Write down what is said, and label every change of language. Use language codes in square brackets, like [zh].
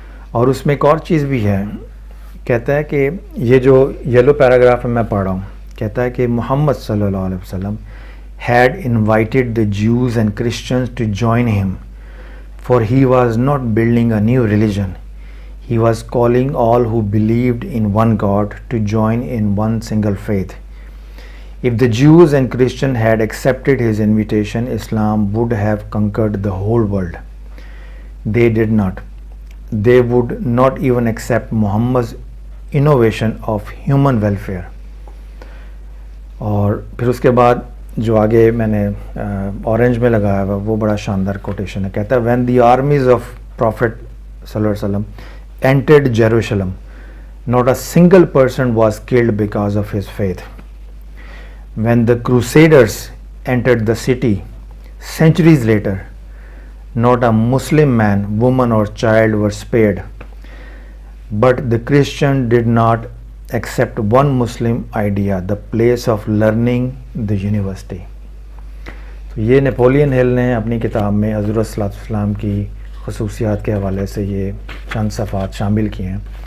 [ur] اور اس میں ایک اور چیز بھی ہے, کہتا ہے کہ یہ جو یلو پیراگراف میں پڑھ رہا ہوں, کہتا ہے کہ محمد صلی اللہ علیہ وسلم [en] had invited the Jews and Christians to join him, for he was not building a new religion. He was calling all who believed in one God to join in one single faith. If the Jews and Christians had accepted his invitation, Islam would have conquered the whole world. They did not. They would not even accept Muhammad's innovation of human welfare. [ur] اور پھر اس کے بعد جو آگے میں نے orange میں لگایا ہوا وہ بڑا شاندار کوٹیشن ہے. کہتا ہے [en] when the armies of Prophet صلی اللہ علیہ وسلم entered Jerusalem, not a single person was killed because of his faith. When the Crusaders entered the city centuries later, not a Muslim man, woman or child were spared. But the Christian did not accept one Muslim idea, the place of learning, the university. [ur] تو یہ Napoleon ہل نے اپنی کتاب میں حضور صلی اللہ علیہ وسلم کی خصوصیات کے حوالے سے یہ چند صفحات شامل کیے ہیں.